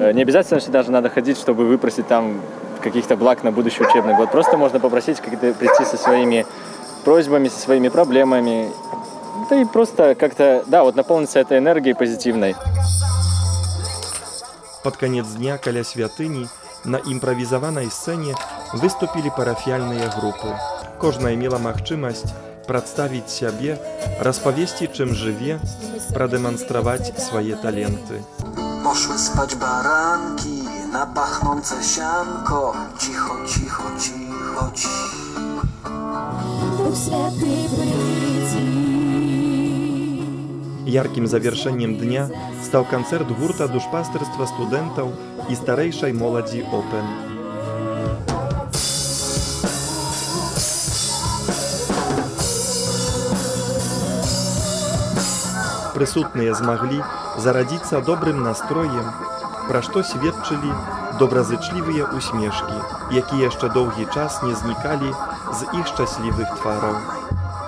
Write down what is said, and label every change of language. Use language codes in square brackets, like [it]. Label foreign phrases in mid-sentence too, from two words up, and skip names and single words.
[ru] Не обязательно всегда же надо ходить, чтобы выпросить там каких-то благ на будущий учебный год. Просто можно попросить как-то прийти со своими просьбами, со своими проблемами. Да и просто как-то, да, вот наполниться этой энергией позитивной. [be] Под конец дня каля святыні на імправізаванай сцэне выступілі парафіяльныя групы. Кожная мела магчымасць прадставіць сябе, распавесці, чым жыве, прадэманстраваць свае таленты. [pl] Poszły spać baranki na pachnące sianko. Cicho, cicho, cicho, cicho. [be] Яркім завяршэннем дня стаў канцэрт гурта душпастырства студэнтаў і старэйшай моладзі Open. Прысутныя змаглі зарадзіцца добрым настроем, пра што сведчылі добразычлівыя усмешкі, якія яшчэ доўгі час не знікалі з іх шчаслівых твараў.